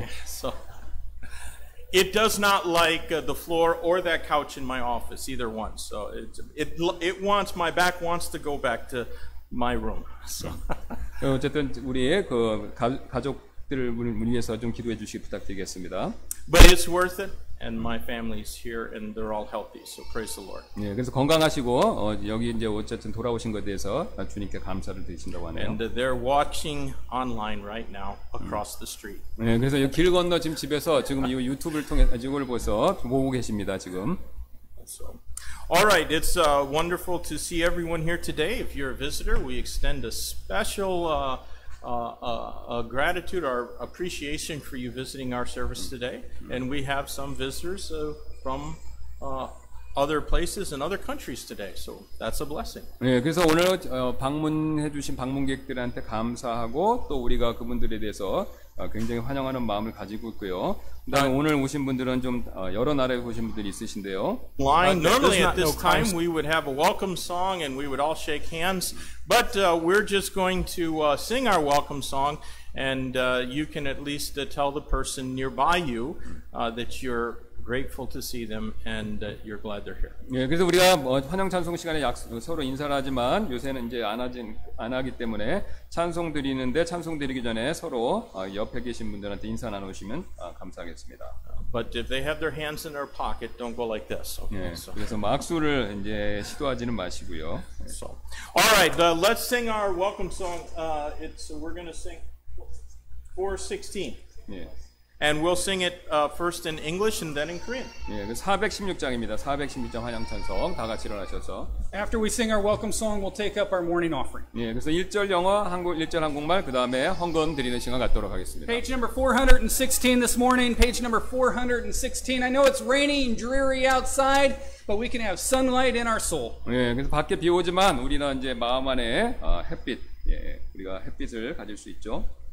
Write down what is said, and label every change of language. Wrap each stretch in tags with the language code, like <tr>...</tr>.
<en>Yeah. So, it does not like the floor or that couch in my office, either one. So, my back wants to go back to my room. So.</en> <ko>어쨌든 우리 그 가족들을 위해서 좀 기도해 주시기 부탁드리겠습니다.</ko> <en>But it's worth it, and my family's here, and they're all healthy. So praise the Lord.</en> <ko>네, 그래서 건강하시고 여기 이제 어쨌든 돌아오신 것에 대해서 주님께 감사를 드린다고 하네요.</ko> <en>And they're watching online right now across the street.</en> <ko>네, 그래서 길 건너 지금 집에서 지금 이 유튜브를 통해 이걸 보고 계십니다 지금.</ko> <en>So, all right, it's wonderful to see everyone here today. If you're a visitor, we extend a special gratitude, our appreciation for you visiting our service today. And we have some visitors from other places and other countries today, so that's a blessing.</en> <ko>네, 그래서 오늘 방문해주신 방문객들한테 감사하고 또 우리가 그분들에 대해서 굉장히 환영하는 마음을 가지고 있고요. 그다음에 오늘 오신 분들은 좀 여러 나라에 오신 분들이 있으신데요.</ko> <en>Normally at this time we would have a welcome song and we would all shake hands, but we're just going to sing our welcome song, and you can at least tell the person nearby you that you're grateful to see them and you're glad they're here.</en> <ko>예, 그래서 우리가 환영 찬송 시간에 서로 인사를 하지만 요새는 이제 안 하기 때문에 찬송 드리는데 찬송 드리기 전에 서로 옆에 계신 분들한테 인사 나누시면 감사하겠습니다.</ko> <en>But if they have their hands in their pocket, don't go like this. Okay.</en> <ko>예, 그래서 막수를 이제 시도하지는 마시고요.</ko> <en>So, all right, let's sing our welcome song. We're going to sing 416.</en> <ko>예.</ko> <en>And we'll sing it first in English and then in Korean.</en> <ko>예, 416장입니다. 416장 환영 찬송 다 같이 일어나셔서.</ko> <en>After we sing our welcome song, we'll take up our morning offering.</en> <ko>예, 그래서 1절 영어, 1절 한국말, 그 다음에 헌금 드리는 시간 갖도록 하겠습니다.</ko> <en>Page number 416 this morning, page number 416. I know it's rainy and dreary outside, but we can have sunlight in our soul.</en> <ko>예, 그래서 밖에 비 오지만 우리는 이제 마음 안에 햇빛, 예, 우리가 햇빛을 가질 수 있죠.</ko>